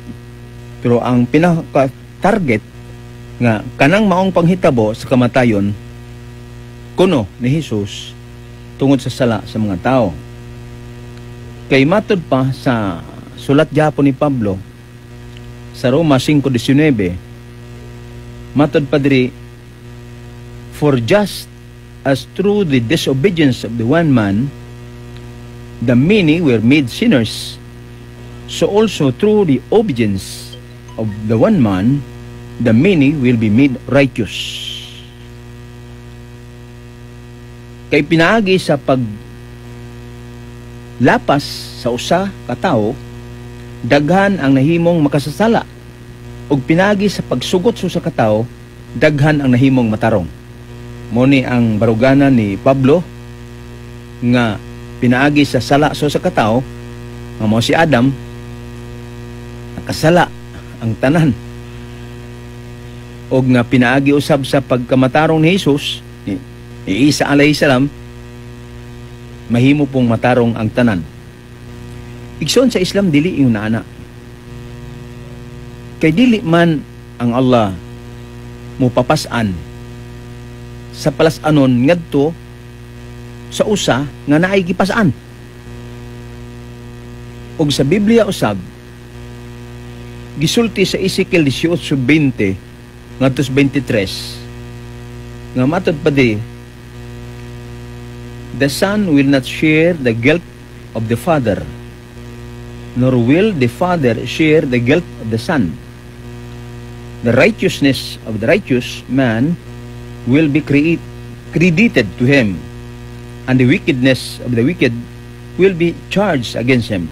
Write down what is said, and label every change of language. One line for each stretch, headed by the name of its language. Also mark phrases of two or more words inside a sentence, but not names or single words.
Cebuano: Pero ang pinaka-target nga kanang maong panghitabo sa kamatayon kuno ni Jesus tungod sa sala sa mga tao. Kay matod pa sa sulat gyapon ni Pablo sa Roma 5:19, matod pa diri,
English: for just as through the disobedience of the one man the many were made sinners, so also through the obedience of the one man the many will be made righteous.
Cebuano: Kay pinaagi sa paglapas sa usa ka tawo, daghan ang nahimong makasasala, ug pinaagi sa pagsugot sa usa ka tawo, daghan ang nahimong matarong. Muni ang baruganan ni Pablo nga pinaagi sa sala sa usa ka tawo, nga mao si Adam, nakasala ang tanan. Og nga pinaagi usab sa pagkamatarong ni Jesus, ni Isa
Arabic: عليه السلام,
Cebuano: mahimo pong matarong ang tanan. Igsoon sa Islam, dili yung naana. Kay dili man ang Allah mupapasan sa palasanon ngadto sa usa nga naay gipasaan. Og sa Biblia usab, gisulti sa Ezekiel 18:20 ngadto 23 nga matod pa di,
English: the son will not share the guilt of the father, nor will the father share the guilt of the son. The righteousness of the righteous man will be credited to him, and the wickedness of the wicked will be charged against him.